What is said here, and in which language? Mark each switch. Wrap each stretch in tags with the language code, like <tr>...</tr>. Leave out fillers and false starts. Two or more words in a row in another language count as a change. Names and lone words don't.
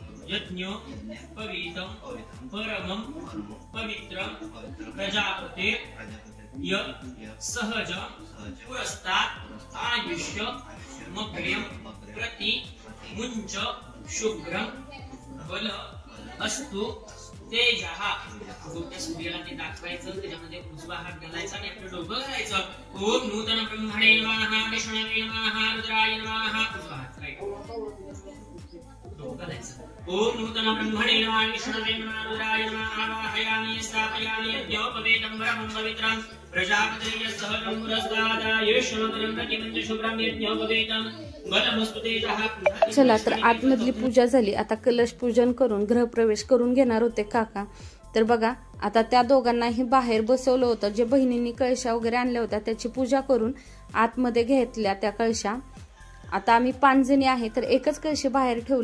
<sa>यज्ञो पवित्रं परमं पवित्रं प्रजापते य सहज पुरस्तात् आयुष्य मग्र्यं प्रति मुञ्च शुभ्रं बल अस्तु तेजः.</sa> <mr>त्या सूर्याला ते दाखवायचं, त्याच्यामध्ये उजवा हात घालायचा आणि आपलं डोकं घालायचं.</mr> <sa>ओम नूतन ब्रह्मणे नमः, विष्णवे नमः, रुद्राय नमः.</sa> <mr>उजवा हात राईट डोकं घालायचं.</mr> <sa>ओम नूतन ब्रह्मणे नमः, विष्णवे नमः, रुद्राय नमः. आवाहयामि स्थापयामि यज्ञोपवीतं परमं पवित्रं प्रजापतेय सहजं पुरस्तात् आयुष्यमग्र्यं प्रति मुञ्च शुभ्रं यज्ञोपवीतं बलमस्तु तेजः.</sa> <mr>चला तर आतमधली पूजा झाली. आता कलश पूजन करून गृहप्रवेश करून घेणार होते काका. तर बघा आता त्या दोघांनाही बाहेर बसवलं होतं. जे बहिणींनी कळशा वगैरे आणल्या होत्या त्याची पूजा करून आतमध्ये घेतल्या त्या कळशा. आता आम्ही 5 जणी आहे तर एकच कळशी बाहेर ठेवली.</mr>